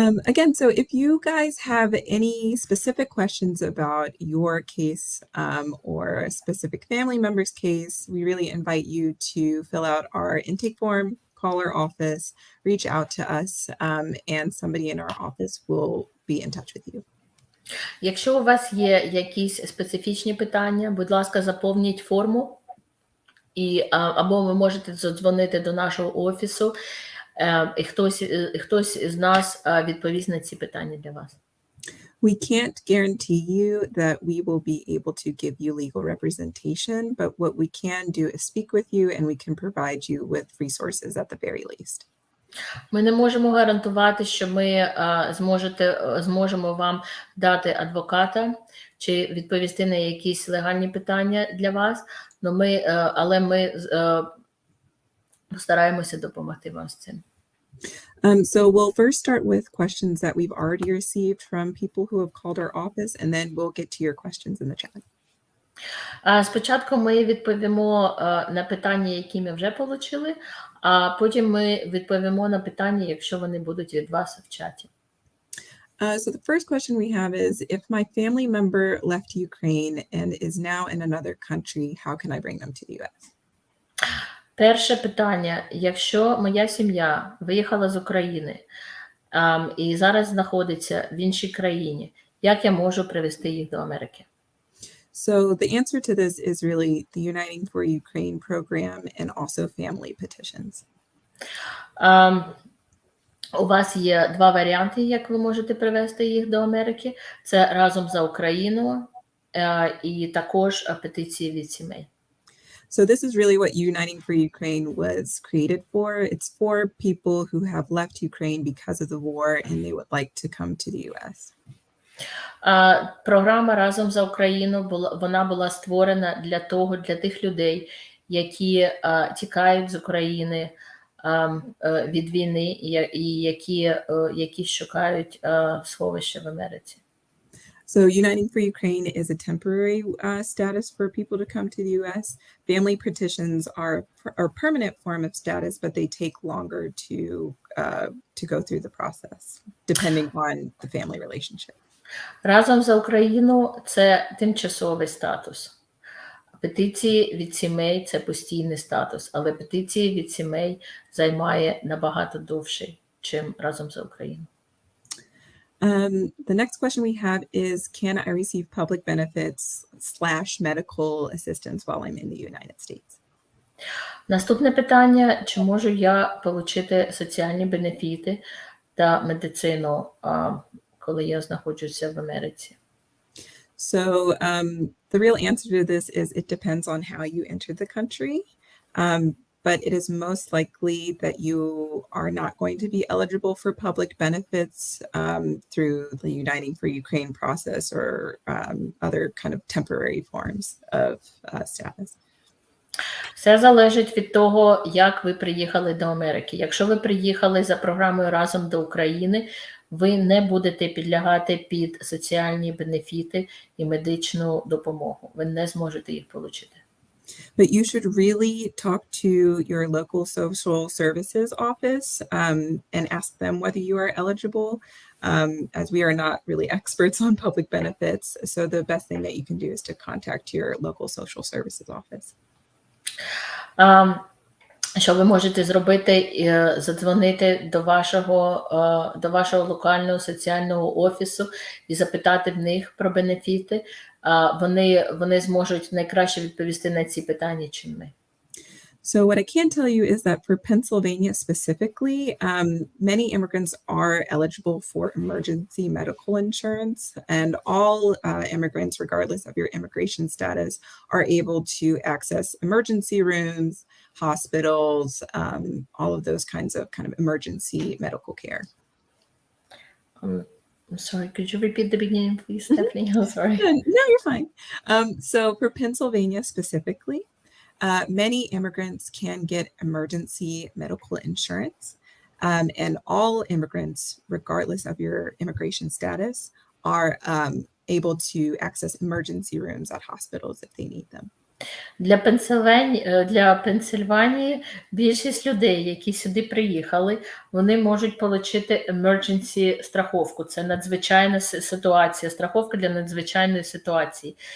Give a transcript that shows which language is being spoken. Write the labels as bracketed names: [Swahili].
[English] Again, so if you guys have any specific questions about your case or a specific family member's case, we really invite you to fill out our intake form, call our office, reach out to us, and somebody in our office will be in touch with you. [Ukrainian] Якщо у вас є якісь специфічні питання, будь ласка, заповніть форму, або ви можете задзвонити до нашого офісу, і хтось з нас відповість на ці питання для вас. [English] We can't guarantee you that we will be able to give you legal representation, but what we can do is speak with you and we can provide you with resources at the very least. [Ukrainian] Ми не можемо гарантувати, що ми зможемо вам дати адвоката чи відповісти на якісь легальні питання для вас, але ми постараємося допомогти вам з цим. [English] So we'll first start with questions that we've already received from people who have called our office, and then we'll get to your questions in the chat. [Ukrainian] Спочатку ми відповімо на питання, які ми вже отримали, а потім ми відповімо на питання, якщо вони будуть від вас в чаті. [English] So the first question we have is, if my family member left Ukraine and is now in another country, how can I bring them to the US? [Ukrainian] Перше питання. Якщо моя сім'я виїхала з України і зараз знаходиться в іншій країні, як я можу привезти їх до Америки? [English] So the answer to this is really the Uniting for Ukraine program and also family petitions. [Ukrainian] У вас є два варіанти, як ви можете привезти їх до Америки. Це разом за Україну і також петиції від сімей. [English] So this is really what Uniting for Ukraine was created for. It's for people who have left Ukraine because of the war and they would like to come to the US. [Ukrainian] Програма «Разом за Україну» вона була створена для тих людей, які тікають з України від війни і які шукають сховище в Америці. [English] So Uniting for Ukraine is a temporary status for people to come to the U.S. Family petitions are a permanent form of status, but they take longer to go through the process, depending on the family relationship. [Ukrainian] Разом за Україну – це тимчасовий статус. Петиції від сімей – це постійний статус, але петиції від сімей займає набагато довше, чим разом за Україну. [English] The next question we have is, can I receive public benefits/medical assistance while I'm in the United States? [Ukrainian] Наступне питання, чи можу я отримати соціальні бенефіти та медицину, коли я знаходжуся в Америці? [English] So the real answer to this is it depends on how you entered the country. But it is most likely that you are not going to be eligible for public benefits through the Uniting for Ukraine process or other kind of temporary forms of status. [Ukrainian] Все залежить від того, як ви приїхали до Америки. Якщо ви приїхали за програмою «Разом до України», ви не будете підлягати під соціальні бенефіти і медичну допомогу. Ви не зможете їх отримати. [English] But you should really talk to your local social services office and ask them whether you are eligible, as we are not really experts on public benefits. So the best thing that you can do is to contact your local social services office. [Ukrainian] Що ви можете зробити? Задзвонити до вашого локального соціального офісу і запитати в них про бенефіти. Вони зможуть найкраще відповісти на ці питання, чим ми. [English] So what I can tell you is that for Pennsylvania specifically, many immigrants are eligible for emergency medical insurance, and all immigrants, regardless of your immigration status, are able to access emergency rooms, hospitals, all of those kinds of kind of emergency medical care. I'm sorry, could you repeat the beginning, please, Stephanie? I'm sorry. No, you're fine. So for Pennsylvania specifically, many immigrants can get emergency medical insurance, and all immigrants, regardless of your immigration status, are able to access emergency rooms at hospitals if they need them. [Ukrainian] Для Пенсильванії більшість людей, які сюди приїхали, вони можуть отримати emergency страховку. Це надзвичайна ситуація, страховка для надзвичайної ситуації.